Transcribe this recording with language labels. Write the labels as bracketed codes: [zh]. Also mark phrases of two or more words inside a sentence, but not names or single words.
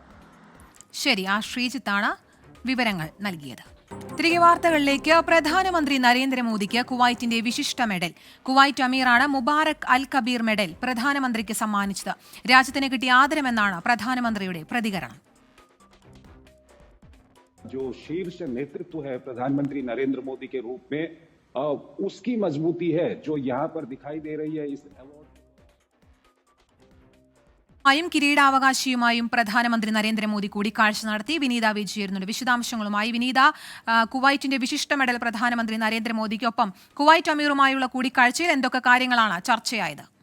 [ml] ശരി, ശ്രീജിത്താണ് വിവരങ്ങൾ നൽകിയത്. തിരികെ വാർത്തകളിലേക്ക്. പ്രധാനമന്ത്രി നരേന്ദ്രമോദിക്ക് കുവൈറ്റിന്റെ വിശിഷ്ട മെഡൽ. കുവൈറ്റ് അമീറാണ് മുബാറക് അൽ കബീർ മെഡൽ പ്രധാനമന്ത്രിക്ക് സമ്മാനിച്ചത്. രാജ്യത്തിന് കിട്ടിയ ആദരമെന്നാണ് പ്രധാനമന്ത്രിയുടെ പ്രതികരണം. [hi] जो शीर्ष नेतृत्व है प्रधानमंत्री नरेंद्र मोदी के रूप में, उसकी मजबूती है जो यहाँ पर दिखाई दे रही है इस [ml] കിരീടാവകാശിയുമായും പ്രധാനമന്ത്രി നരേന്ദ്രമോദി കൂടിക്കാഴ്ച നടത്തി. വിനീത ചേരുന്നുണ്ട് വിശദാംശങ്ങളുമായി. വിനീത, കുവൈറ്റിന്റെ വിശിഷ്ട മെഡൽ പ്രധാനമന്ത്രി നരേന്ദ്രമോദിക്കൊപ്പം കുവൈറ്റ് അമീറുമായുള്ള കൂടിക്കാഴ്ചയിൽ എന്തൊക്കെ കാര്യങ്ങളാണ് ചർച്ചയായത്?